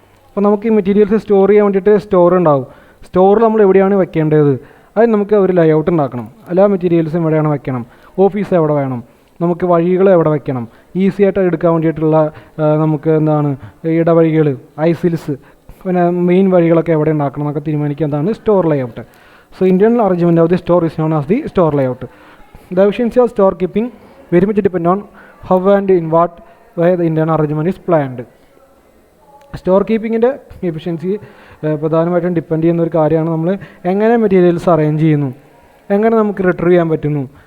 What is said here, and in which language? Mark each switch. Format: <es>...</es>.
<ml>അപ്പോൾ നമുക്ക് ഈ മെറ്റീരിയൽസ് സ്റ്റോർ ചെയ്യാൻ വേണ്ടിയിട്ട് സ്റ്റോർ ഉണ്ടാവും. സ്റ്റോറിൽ നമ്മൾ എവിടെയാണ് വെക്കേണ്ടത്? അതിന് നമുക്ക് ഒരു ലേഔട്ട് ഉണ്ടാക്കണം. എല്ലാ മെറ്റീരിയൽസും എവിടെയാണ് വെക്കണം, ഓഫീസ് എവിടെ വേണം, നമുക്ക് വഴികൾ എവിടെ വെക്കണം, ഈസി ആയിട്ട് എടുക്കാൻ വേണ്ടിയിട്ടുള്ള നമുക്ക് എന്താണ് ഇടവഴികൾ, ഐസിൽസ്, പിന്നെ മെയിൻ വഴികളൊക്കെ എവിടെ ഉണ്ടാക്കണം എന്നൊക്കെ തീരുമാനിക്കുക. എന്താണ് store layout.</ml> <en>So internal arrangement of the store is known as the store layout. The efficiency of store keeping very much depend on how and in what way the internal arrangement is planned.</en> <ml>Store കീപ്പിങ്ങിൻ്റെ efficiency പ്രധാനമായിട്ടും depend ചെയ്യുന്ന ഒരു കാര്യമാണ് നമ്മൾ എങ്ങനെ materials arrange ചെയ്യുന്നു, എങ്ങനെ നമുക്ക് retrieve ചെയ്യാൻ പറ്റുന്നു.</ml>